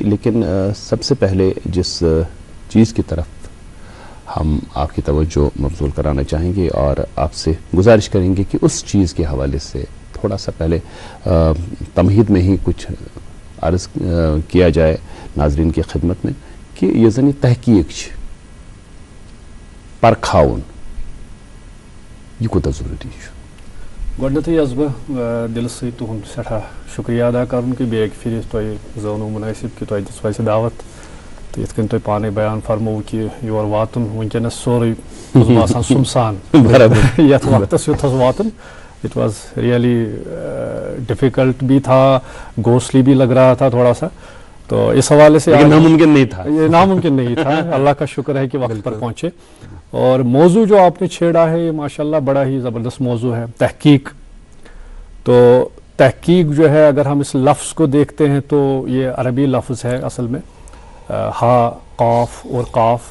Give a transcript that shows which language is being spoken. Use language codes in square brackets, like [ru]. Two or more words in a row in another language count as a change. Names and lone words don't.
[hi] लेकिन सबसे पहले जिस चीज़ की तरफ हम आपकी तवज्जो मबज़ूल कराना चाहेंगे और आपसे गुजारिश करेंगे कि उस चीज़ के हवाले से थोड़ा सा पहले तमहीद में ही कुछ अर्ज़ किया जाए नाज़रीन की खिदमत में कि [ks] ये ज़नी तहकीक परखाउन ये कोता ज़रूरी गोडनथै यस बह दिल से तुहंद सठा शुक्रिया अदा करन कि बेग फिर तोय जोनो मुनासिब कि तोय दिस वैसे दावत तो यथ कन तोय पाने बयान फरमो कि योर वातन वंकनस सोरे बासान सुमसान बराबर यथ वक्तस युथस वातन। [en] It was really difficult [hi] भी था, घोसली भी लग रहा था थोड़ा सा, तो इस हवाले से नामुमकिन नहीं था, ये नामुमकिन नहीं था। अल्लाह का शुक्र है कि वक्त पर पहुंचे। और मौजू जो आपने छेड़ा है ये माशाल्लाह बड़ा ही ज़बरदस्त मौजू है, तहकीक। तो तहकीक जो है अगर हम इस लफ्ज़ को देखते हैं तो ये अरबी लफ्ज़ है असल में, हा, काफ और काफ।